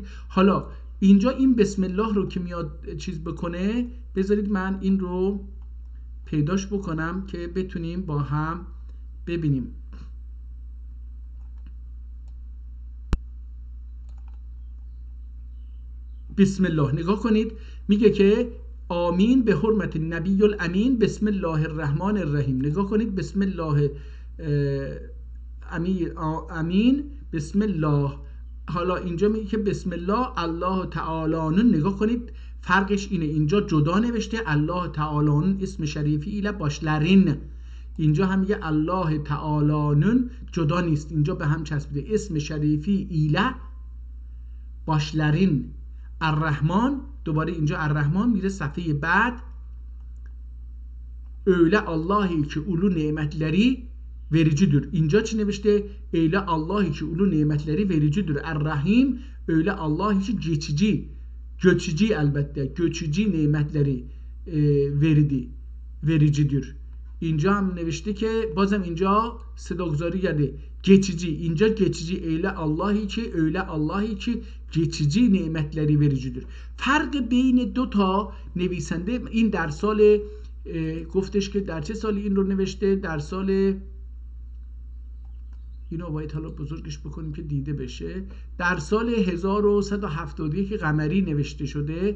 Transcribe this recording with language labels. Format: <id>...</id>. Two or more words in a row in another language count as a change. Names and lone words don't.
<fa>حالا اینجا این بسم الله رو که میاد چیز بکنه، بذارید من این رو پیداش بکنم که بتونیم با هم ببینیم. بسم الله نگاه کنید، میگه که</fa> <ar>آمین به حرمت نبی الامین بسم الله الرحمن الرحیم.</ar> <fa>نگاه کنید</fa> <ar>بسم الله امین بسم الله.</ar> <fa>حالا اینجا میگه که</fa> <ar>بسم الله الله تعالی.</ar> <fa>نگاه کنید فرقش اینه، اینجا جدا نوشته الله تعالی</fa> <ota>اسم شریفی ایله باشلرین،</ota> <fa>اینجا هم میگه الله تعالی جدا نیست، اینجا به هم چسبیده</fa> <ota>اسم شریفی ایله باشلرین.</ota> <fa>الرحمن دوباره اینجا الرحمن میره صفحه بعد.</fa> <tr>öyle Allah'ı ki ulu nimetleri vericidir.</tr> <fa>اینجا چی نوشته؟</fa> <tr>öyle Allah'ı ki ulu nimetleri vericidir. الرحیم öyle Allah'ı ki göçücü elbette göçücü nimetleri vericidir.</tr> <fa>اینجا هم نوشته که بازم اینجا صداگذاری کرده geçici.</fa> <tr>اینجا geçici eyle Allah'ı ki öyle Allah'ı ki geçici nimetleri vericidir.</tr> <fa>فرق بین دو تا نویسنده این در سال گفتش که در چه سالی این رو نوشته؟ در سال اینو باید حالا بزرگش بکنیم که دیده بشه. در سال 1171 قمری نوشته شده.</fa>